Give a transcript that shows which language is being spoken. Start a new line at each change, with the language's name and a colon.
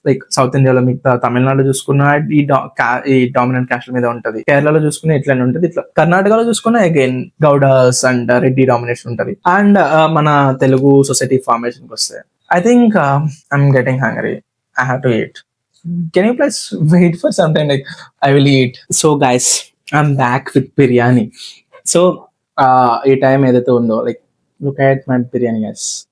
Telugu: Like south ఇండియాలో మీకు తమిళనాడు చూసుకున్న ఈ డామినెంట్ క్యాస్ట్ మీద ఉంటది, కేరళలో చూసుకున్న ఇట్లానే ఉంటది, ఇట్లా కర్ణాటకలో చూసుకున్న again Gowdas and Reddy domination ఉంటది. అండ్ మన తెలుగు సొసైటీ ఫార్మేషన్ కి వస్తే
English: I think I'm getting hungry, I have to eat. Can you please wait for some time? Like I will eat. So guys, I'm back with biryani. So
Telugu: ఈ time ఏదైతే ఉందో
English: Like look at my biryani guys.